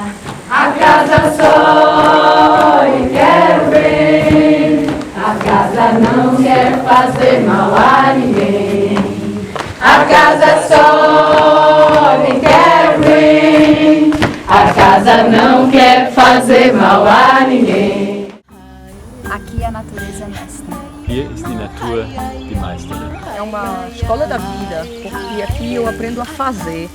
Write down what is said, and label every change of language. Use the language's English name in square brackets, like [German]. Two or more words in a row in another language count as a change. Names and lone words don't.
[Portuguese] A casa só e quero bem, a casa não quer fazer mal a ninguém. A casa só e quero bem, a casa não quer fazer mal a ninguém. Aqui a natureza é mestre. [German] Hier ist die Natur die Meisterin. [Portuguese] É uma escola da vida, porque aqui eu aprendo a fazer.